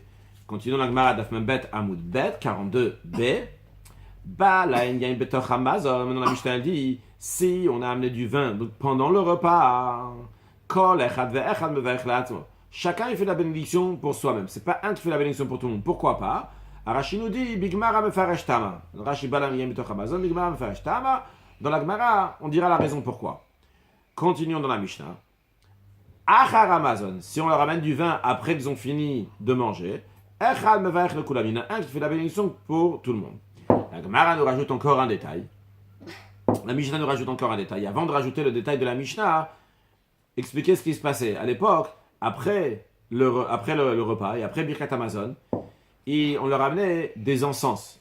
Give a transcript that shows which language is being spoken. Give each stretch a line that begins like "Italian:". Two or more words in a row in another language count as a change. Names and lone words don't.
French: Continuons la Gemara Daf Membet Amoud Bet 42b. Maintenant la Mishnah dit, si on a amené du vin donc pendant le repas, chacun il fait la bénédiction pour soi-même. C'est pas un qui fait la bénédiction pour tout le monde. Pourquoi pas? Rashi nous dit,
Hebrew: בגמרא מפרש טעמא. רש"י בא להם יין בתוך המזון, בגמרא מפרש טעמא.
French: Dans la Gemara, on dira la raison pourquoi. Continuons dans la Mishnah.
Hebrew: אחר המזון,
French: si on leur amène du vin après qu'ils ont fini de manger,
Hebrew: אחד מברך לכולם.
French: Il y en a un qui fait la bénédiction pour tout le monde. La Gemara nous rajoute encore un détail. La Mishnah nous rajoute encore un détail. Avant de rajouter le détail de la Mishnah, expliquer ce qui se passait. À l'époque, après le repas et après Birkat Hamazon, on leur amenait des encens.